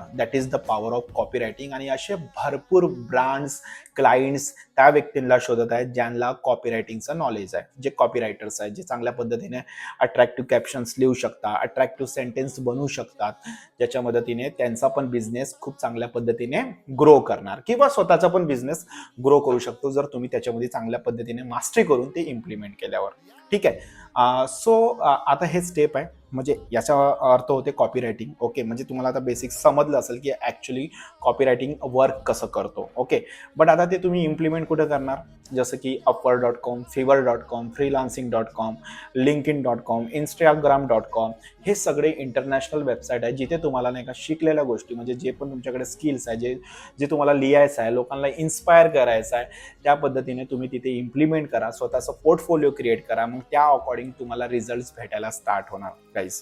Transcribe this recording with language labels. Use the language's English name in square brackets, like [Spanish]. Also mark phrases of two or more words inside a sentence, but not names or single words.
[English] That is the power of copy writing. [Marathi] आणि असे भरपूर ब्रँड्स, क्लायंट्स त्या व्यक्तींना शोधत आहेत ज्यांना [English] copy writing's knowledge [Marathi] आहे, जे [English] copy writers [Marathi] आहेत, जे चांगल्या पद्धतीने [English] attractive captions [Marathi] लिहू शकतात, [English] attractive sentence [Marathi] बनवू शकतात, ज्याच्या मदतीने त्यांचा पण बिझनेस खूप चांगल्या पद्धतीने ग्रो करणार किंवा स्वतःचा पण [English] business grow [Marathi] करू शकतो, जर तुम्ही त्याच्यामध्ये चांगल्या पद्धतीने मास्टरी करून ते इम्प्लिमेंट केल्यावर. ठीक आहे. सो आता हे स्टेप आहे, म्हणजे याचा अर्थ होते [English] copy writing. [Marathi] ओके, म्हणजे तुम्हाला आता बेसिक समजलं असेल की ॲक्च्युली [English] copy writing work [Marathi] कसं करतो. [English] okay, but [Marathi] आता ते तुम्ही इम्प्लिमेंट कुठे करणार? जसं की upwork.com, fiverr.com, freelancing.com, linkedin.com, instagram.com, हे सगळे [English] international website [Marathi] आहे जिथे तुम्हाला नाही का शिकलेल्या गोष्टी, म्हणजे जे पण तुमच्याकडे स्किल्स आहे, जे जे तुम्हाला लिहायचं आहे, लोकांना इन्स्पायर करायचं आहे, त्या पद्धतीने तुम्ही तिथे इम्प्लिमेंट करा, स्वतःचा [English] portfolio create [Marathi] करा. मग त्या अकॉर्डिंग तुम्हाला रिझल्ट्स भेटायला स्टार्ट होणार गाईज.